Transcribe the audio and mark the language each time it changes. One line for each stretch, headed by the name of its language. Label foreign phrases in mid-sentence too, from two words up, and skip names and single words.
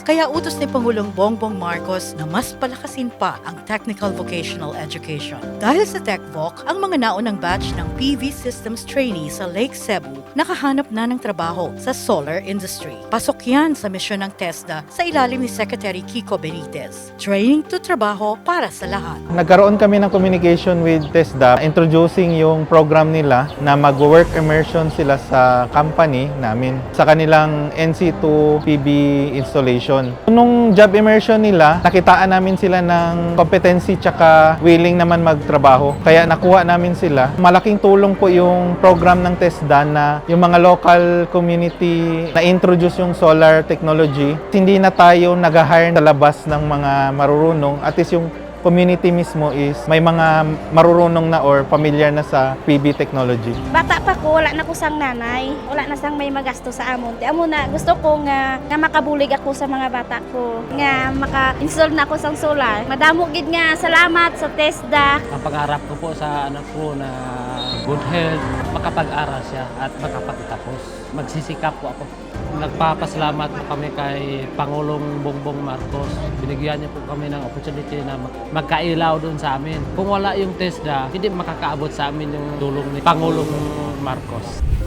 Filipino: Kaya utos ni Pangulong Bongbong Marcos na mas palakasin pa ang technical vocational education. Dahil sa TechVoc, ang mga naunang batch ng PV Systems trainee sa Lake Cebu nakahanap na ng trabaho sa solar industry. Pasok yan sa misyon ng TESDA sa ilalim ni Secretary Kiko Benitez. Training to trabaho para sa lahat. Nagkaroon kami ng
English: communication with TESDA,
Filipino: introducing yung program nila na mag-
English: work immersion
Filipino: sila sa company namin sa kanilang NC2 PB installation. Nung
English: job immersion
Filipino: nila, nakitaan namin sila ng competency tsaka willing naman magtrabaho. Kaya nakuha namin sila. Malaking tulong po yung program ng TESDA na yung mga local community na-introduce yung
English: solar technology.
Filipino: Hindi na tayo nag-hire sa labas ng mga marurunong. At least yung community mismo is may mga marurunong na or familiar na sa
English: PV technology.
Hiligaynon: Bata pa ko, wala na ko sang nanay. Wala na sang may magasto sa amon. Amo na, gusto ko nga makabulig ako sa mga bata ko. Nga maka-install na ako sang solar. Madamo gid nga salamat sa TESDA.
Filipino: Ang pangarap ko po sa anak ko na
English: good health,
Filipino: makapag-aral siya at makapagtapos. Magsisikap po ako. Nagpapasalamat po kami kay Pangulong Bongbong Marcos. Binigyan niya po kami ng opportunity na magkailaw doon sa amin. Kung wala yung TESDA, hindi makakaabot sa amin yung tulong ni Pangulong Marcos.